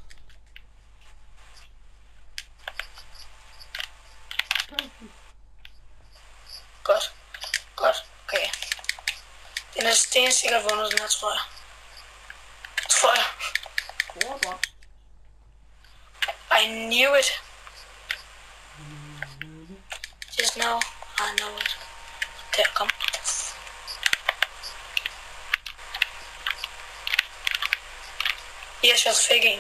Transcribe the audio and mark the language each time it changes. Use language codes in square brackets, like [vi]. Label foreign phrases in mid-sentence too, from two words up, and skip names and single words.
[da] Godt. Okay. Den er stensikkert vundet, den her, tror jeg. [en] I knew it. Just now, I know it. [da] Der, kom. Yes, jeg fik en.